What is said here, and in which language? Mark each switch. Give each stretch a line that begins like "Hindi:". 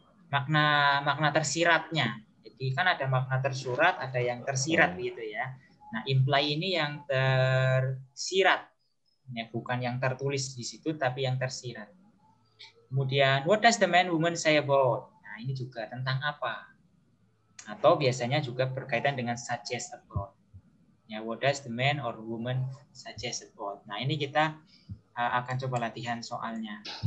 Indonesian: Makna tersiratnya. Jadi kan ada makna tersurat, ada yang tersirat gitu ya. Nah, imply ini yang tersirat Ya, bukan yang tertulis di situ, tapi yang tersirat. Kemudian,
English: what does the man woman say about?
Indonesian: Nah, ini juga tentang apa? Atau biasanya juga berkaitan dengan
English: suggest about. Ya, what does the man or woman suggest about?
Indonesian: Nah, ini kita akan coba latihan soalnya.